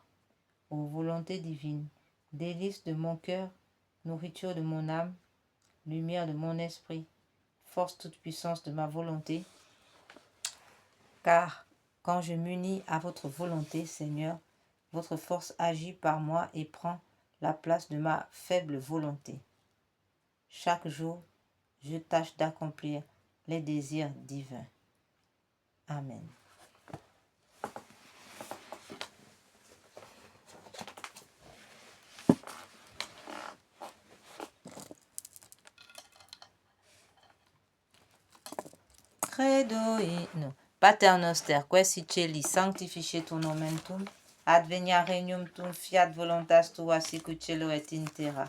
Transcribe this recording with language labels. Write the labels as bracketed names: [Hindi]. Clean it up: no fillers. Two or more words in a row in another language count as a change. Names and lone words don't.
[French] Ô volonté divine, délice de mon cœur, nourriture de mon âme, lumière de mon esprit, force toute puissance de ma volonté, car quand je m'unis à votre volonté, Seigneur, votre force agit par moi et prend la place de ma faible volonté. Chaque jour, je tâche d'accomplir les désirs divins. Amen. [Latin] Credo in Pater noster, quae si celi sanctificetur nomen tuum, advenia regnum tuum, fiat voluntas tua sicut cielo et in terra.